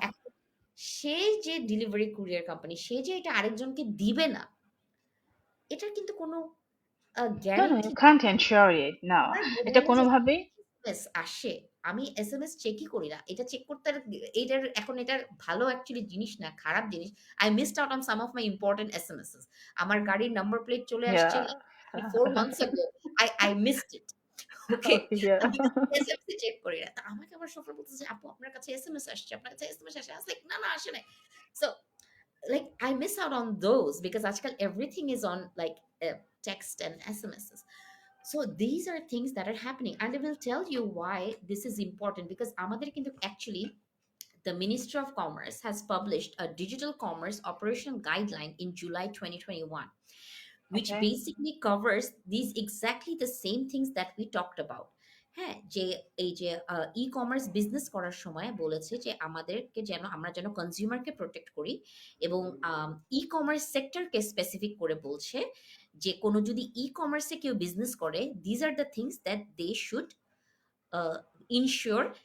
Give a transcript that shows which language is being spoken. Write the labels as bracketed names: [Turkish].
[Bangla] এখন সে যে delivery courier company, সে যে এটা আরেকজনকে দিবে না, এটার কিন্তু কোনো [English] No, no, you [Bangla] guarantee. [English] can't ensure it. No. [Bangla] আমার এটা মোবাইলে যে কোনোভাবেই এসএমএস আসে, আমি এসএমএস চেকই করি না। এটা চেক করতে এটার এখন এটার ভালো অ্যাকচুয়ালি জিনিস না, খারাপ জিনিস। [English] I missed out on some of my important SMSs. [Bangla] আমার গাড়ির নাম্বার প্লেট চলে আসছে [English] yeah. like 3-4 months ago. I missed it. Okay? Okay, yeah. [Bangla] Because আমি এসএমএস চেক করি না। তো আমাকে আবার সফর বলতেছে, "আপু আপনার কাছে এসএমএস আসছে, আপনার কাছে এসএমএস আসছে।" [English] I was like, [Bangla] "না, না আসে নাই।" [English] So like I miss out on those because আজকাল everything is on like text and SMSs. So these are things that are happening, and I will tell you why this is important, because [Bangla] আমাদের কিন্তু [English] actually the Ministry of Commerce has published a digital commerce operational guideline in July 2021, which Okay. basically covers these exactly the same things that we talked about. [Bangla] হ্যাঁ, যে এই যে e commerce business করার সময় বলেছে যে আমাদেরকে যেন আমরা যেন কনজিউমারকে প্রোটেক্ট করি, এবং ই কমার্স সেক্টরকে স্পেসিফিক করে বলছে যে কোনো যদি ই কমার্সে কেউ বিজনেস করে, [English] These are the things that they should ensure.